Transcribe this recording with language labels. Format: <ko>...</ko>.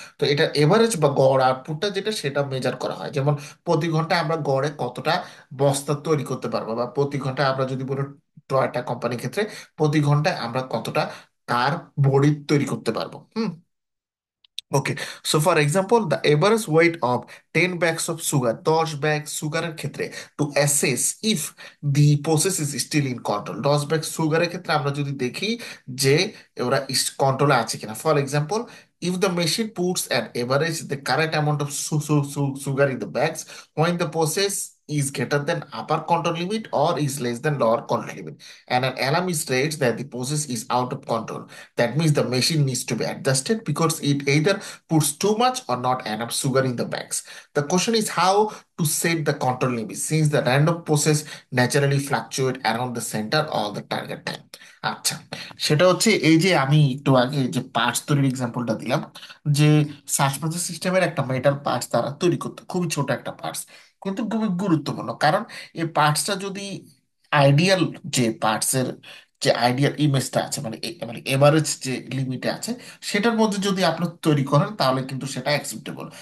<bn>তো এটা এভারেজ বা গড় আউটপুটটা যেটা, সেটা মেজার করা হয়। যেমন প্রতি ঘন্টায় আমরা গড়ে কতটা বস্তা তৈরি করতে পারবো, বা প্রতি ঘন্টায় আমরা যদি বলি টয়টা কোম্পানির ক্ষেত্রে প্রতি ঘন্টায় আমরা কতটা কার বডি তৈরি করতে পারবো।</bn> <en>Hmm, okay. So for example, the average weight of 10 bags of sugar,</en> <bn>10 bag সুগারের ক্ষেত্রে,</bn> <en>To assess if the process is still in control.</en> <bn>10 bag সুগারের ক্ষেত্রে আমরা যদি দেখি যে ওরা কন্ট্রোলে আছে কিনা।</bn> <en>For example, if the machine puts an average the correct amount of sugar in the bags when the process is greater than upper control limit or is less than lower control limit, and an alarm is raised that the process is out of control, that means the machine needs to be adjusted because it either puts too much or not enough sugar in the bags. The question is how to set the control limit, since the random process naturally fluctuate around the center or the target time.</en> <bn>আচ্ছা, সেটা হচ্ছে এই যে আমি একটু আগে যে parts তৈরির এক্সাম্পলটা দিলাম, যে শ্বাস প্রশ্বাস সিস্টেমের একটা মেটাল পার্টস তারা তৈরি করতে, খুবই ছোট একটা পার্টস, কিন্তু খুবই গুরুত্বপূর্ণ। কারণ এই পার্টসটা যদি আইডিয়াল, যে পার্টসের যে আইডিয়াল ইমেজটা আছে, মানে মানে এভারেজ যে লিমিটে আছে, সেটার মধ্যে যদি আপনি তৈরি করেন তাহলে কিন্তু সেটা অ্যাকসেপ্টেবল।</bn>